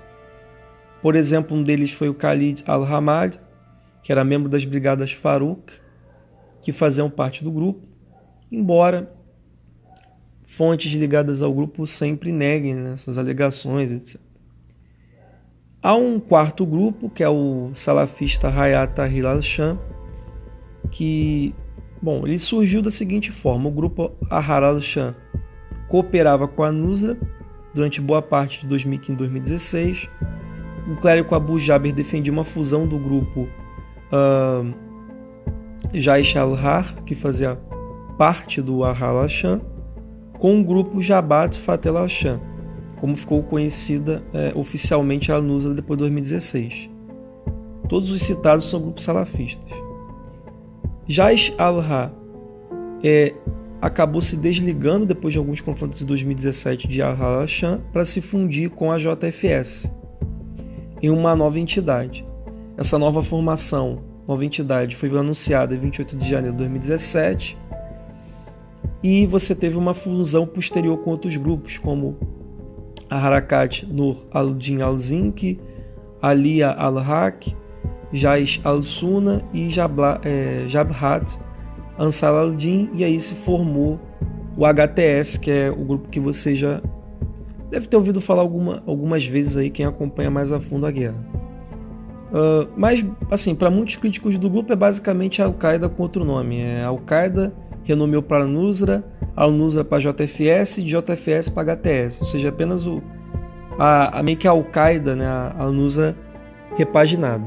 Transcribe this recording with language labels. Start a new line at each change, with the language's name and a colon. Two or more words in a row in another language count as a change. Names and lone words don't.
Portuguese: Por exemplo, um deles foi o Khalid al-Hamad, que era membro das brigadas Farouk, que faziam parte do grupo, embora fontes ligadas ao grupo sempre neguem, né, essas alegações, etc. Há um quarto grupo, que é o salafista Hayat Tahrir al-Sham, que, bom, ele surgiu da seguinte forma: o grupo Ahrar al-Sham cooperava com a Nusra durante boa parte de 2015 e 2016. O clérigo Abu Jaber defendia uma fusão do grupo Jaish al-Har, que fazia parte do Ahrar al-Sham, com o grupo Jabhat Fateh al-Sham, como ficou conhecida oficialmente a Nusra depois de 2016. Todos os citados são grupos salafistas. Jaish al-Har acabou se desligando depois de alguns confrontos de 2017 de Ahrar al-Sham para se fundir com a JFS em uma nova entidade. Essa nova formação, nova entidade, foi anunciada em 28 de janeiro de 2017 e você teve uma fusão posterior com outros grupos, como a Harakat Nur al-Din al-Zinki, Aliyah al-Haq, Jaish al-Sunna e Jabhat Ansar al-Din, e aí se formou o HTS, que é o grupo que você já deve ter ouvido falar algumas vezes aí, quem acompanha mais a fundo a guerra. Mas, assim, para muitos críticos do grupo é basicamente a Al-Qaeda com outro nome. A Al-Qaeda renomeou para Al-Nusra para JFS e de JFS para HTS, ou seja, apenas meio que a Al-Qaeda, né, a Al-Nusra repaginada.